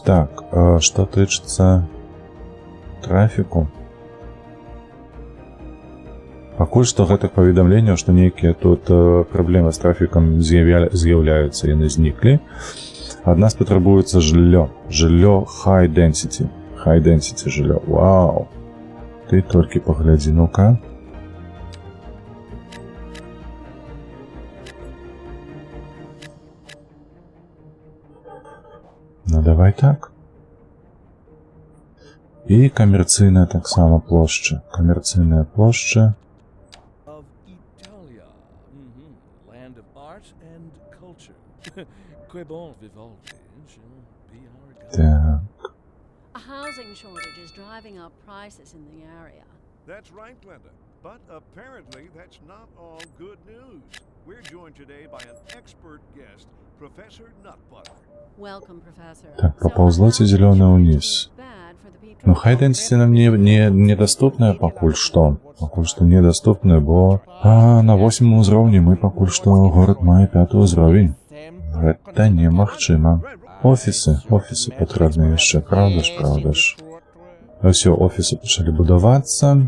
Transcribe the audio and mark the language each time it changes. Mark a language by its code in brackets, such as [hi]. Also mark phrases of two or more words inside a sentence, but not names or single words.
[be] Так, што тычыцца трафіку. Пакуль што гэтых паведамленняў, што нейкія тут праблемы з трафікам з'яўляюцца, яны зніклі. Ад нас патрабуецца жыллё. Жыллё [en] high density. High density [be] жыллё. Вау! Ты толькі паглядзі, ну-ка. Ну, давай так. І камерцыйная таксама плошча. Камерцыйная плошча. Так. [en] A housing shortage is driving up prices in the area. That's right, Glenda. But apparently that's not all good news. We're joined today by an expert guest, Professor Nutbutter. Welcome, Professor. [ru] Так, поползлоте зелёное вниз. [be] Ну, [en] high density [be] нам недоступная пакуль што. Пакуль што недоступная, бо на 8 узроўні мы пакуль што горад мае 5 ўзровень. Гэта немагчыма. Офісы патрэбны яшчэ, правда ж. Усё, офісы пачалі будавацца.